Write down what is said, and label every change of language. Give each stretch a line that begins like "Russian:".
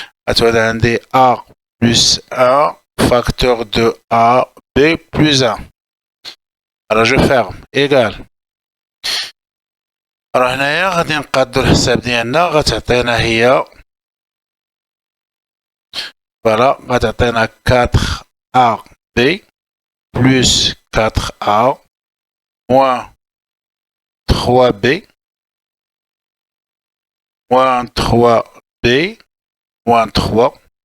Arabic: غتعود عندي
French: A plus 1 facteur de A B plus 1. Alors je ferme égal.
Arabic: Alors هنايا غادي نقادو الحساب ديالنا. غتعطينا هي فوالا غتعطينا
French: 4AB plus 4A moins 3B moins 3B moins 3